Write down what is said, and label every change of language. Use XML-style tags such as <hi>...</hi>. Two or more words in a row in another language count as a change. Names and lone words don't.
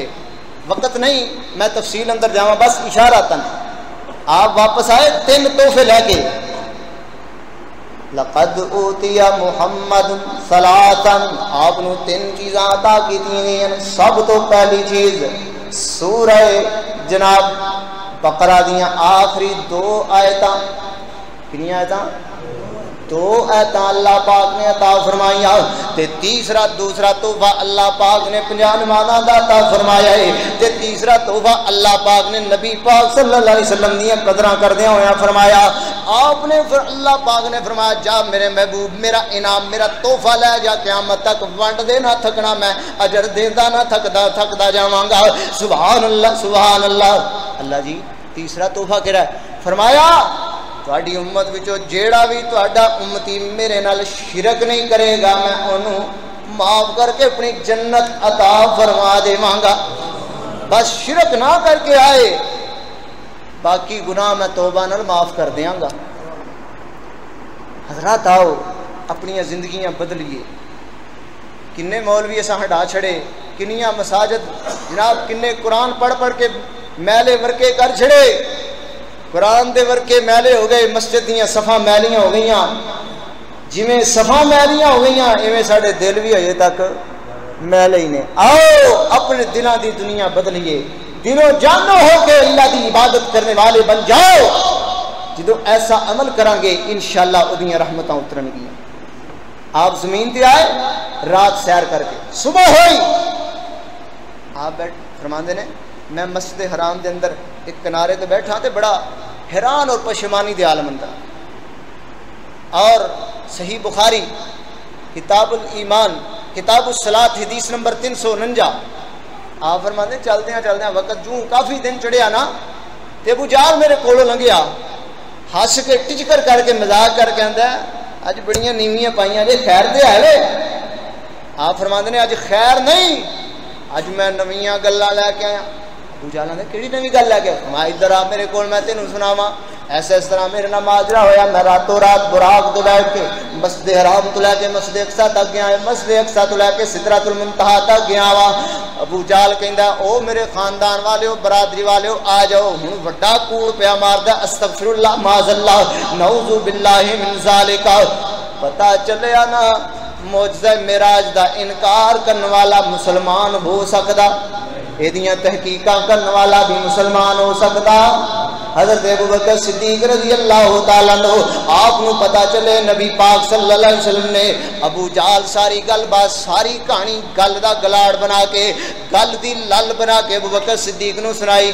<pa>وقت نہیں میں تفصیل اندر جاواں, بس اشاراتن آپ واپس آئے 3 تحفے لے کے.</pa> <ar>لقد اوتی محمد ثلاثا,</ar> <pa>آپ نے 3 چیزاں عطا کی تھیں. سب تو پہلی چیز سورہ جناب بقرہ دیاں آخری 2 آیتاں. کنی آیتاں؟ 2 آیتاں اللہ پاک نے عطا فرمایا. تے دوسرا تحفہ اللہ پاک نے 50 نمازاں دا عطا فرمایا ہے. تے تیسرا تحفہ اللہ پاک نے نبی پاک</pa> <ar>صلی اللہ علیہ وسلم</ar> <pa>دی قدراں کردیاں ہویا فرمایا. آپ نے اللہ پاک نے فرمایا جا میرے محبوب میرا انعام میرا تحفہ لے جا, قیامت تک ونڈ دے نہ تھکنا, میں اجر دیندا نہ تھکدا جاواں گا.</pa> <ar>سبحان اللہ سبحان اللہ.</ar> <pa>اللہ جی تیسرا تحفہ کہڑا ہے؟ فرمایا تہاڈی امت وچوں جیڑا بھی تہاڈا امتی میرے نال شرک نہیں کرے گا, میں انہوں معاف کر کے اپنی جنت عطا فرما دیواں گا. بس شرک نہ کر کے آئے, باقی گناہ میں توبہ نال معاف کر دیاں گا. حضرات آؤ اپنی زندگیاں بدلیے. کنے مولوی اساں ہٹا چھڑے, کنیاں مساجد جناب, کنے قرآن پڑھ کے میلے ورکے کر چھڑے. قرآن دے ورکے میلے ہو گئے, مسجد دیاں صفاں میلیاں ہو گئیاں. جویں صفاں میلیاں ہو گئیاں ایویں ساڈے دل بھی ہجے تک میلے ہی نے. آؤ اپنے دلاں دی دنیا بدلیے, دلوں جانو ہو کے اللہ دی عبادت کرنے والے بن جاؤ. جدو ایسا عمل کریں گے انشاءاللہ اودیاں رحمتاں اترن گیاں. آپ زمین تے آئے رات سیر کر کے, صبح ہوئی آپ بیٹھ فرماندے نے میں مسجد حرام دے اندر ایک کنارے تے بیٹھا تے بڑا حیران اور پشیمانی دے عالم اندر. اور صحیح بخاری کتاب الایمان کتاب الصلاۃ حدیث نمبر 349 آپ فرماندے چلدے ہیں وقت جو کافی دن چڑھیا نا, تے ابو جہل میرے کولوں لنگیا, ہس کے ٹچکر کر کے مذاق کر کے آندا ہے اج بڑیاں نیویاں پائیاں جے, خیر دے آئے. آپ فرماندے نے اج خیر نہیں, اج میں نویاں گلاں لے کے آیا. ابو جہل نے کیڑی نویں گل لے کے؟ میں ادھر آ میرے کول, میں تینوں سناواں. ایسا اس طرح میرے نال ماجرا ہویا. میں راتوں رات براق تو بیٹھ کے مسجد حرام تو لے کے مسجد اقصی تک گیا, مسجد اقصی تو لے کے سدرۃ المنتہا تک گیا وا. ابو جہل کہندا او میرے خاندان والےو برادری والےو آ جاؤ. ہن وڈا کوڑ پیا ماردا,</pa> <ar>استغفر اللہ معاذ اللہ نعوذ باللہ من ذالک.</ar> <pa>پتہ چلیا نا معجزہ معراج دا انکار کرنے والا مسلمان ہو سکدا, ایدیاں تحقیقاں کرنے والا بھی مسلمان ہو سکتا. حضرت ابوبکر صدیق</pa> <ar>رضی اللہ تعالیٰ عنہ</ar> <pa>آپ کو پتا چلے نبی پاک</pa> <ar>صلی اللہ علیہ وسلم</ar> <pa>نے ابو جہل ساری گل بات ساری کہانی گل دا گلاڑ بنا کے گل دی لل بنا کے ابوبکر صدیق نو سنائی.</pa>